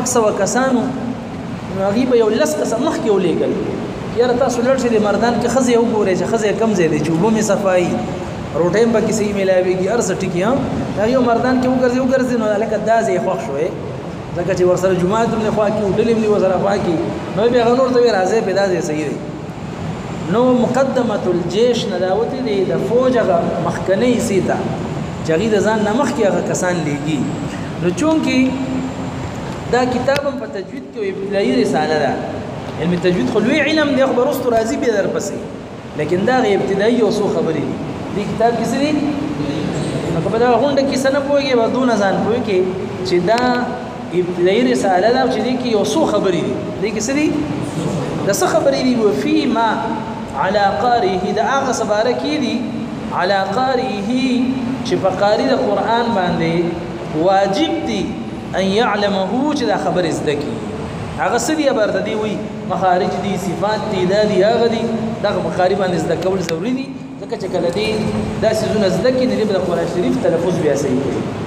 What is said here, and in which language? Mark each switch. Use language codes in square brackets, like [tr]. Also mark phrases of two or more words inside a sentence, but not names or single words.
[ps] سوه کسانو هغه به یو لس کس مخکې ولېږل یاره تاسو لړ شئ د مردان کې ښځې وګورئ چې ښځې کم ځای دی چې اوبه مې صفایي روټۍ هم پکې صحیح میلاوېږي هر څه ټکي هغه یو مردان کې وګرځي نو هلکه دا ځای خوښ شوی ځکه چې ورسره جومات هم نه خوا کړي ډلې هم دې ورسره خوا کړي نو بیا هغه نور ته وایي راځئ پې دا ځای صحیح دی. نو [ar] مقدمة الجيش [ps] نه داوتې دی د فوج هغه مخکنۍ حصې ته چې هغې د ځان نه مخکې هغه کسان لیږي. نو چونکې دا کتاب هم په تجوید کې ابتدایي رساله ده. علم تجوید خو لوی علم دی خو به وروستو راځي بیا درپسې لیکن دا هغې ابتدایي یو څو خبرې دي. دې کتاب کې څه دي نو که په دغه غونډه کې څه نه پوهېږې به دونه ځان پوهېږې چې دا ابتدایي رساله ده چې دې کې یو څو خبرې دي. دې کې څه دي د څه خبرې دي [ar] وفي ما على قارئه [ps] د هغه څه باره کې دي [ar] على قارئه [ps] چې په قاري د قرآن باندې واجب دي [ar] ان يعلمه [ps] چې دا خبرې زده کړي. هغه څه دي برته دی وي مخارج دي صفات دي دا دي هغه دي دغه په قاري باندې زده کول ضروري دي ځکه چې کله دې دا څیزونه زده کړي نو د قرآن شریف تلفظ بیا صحیح کوي.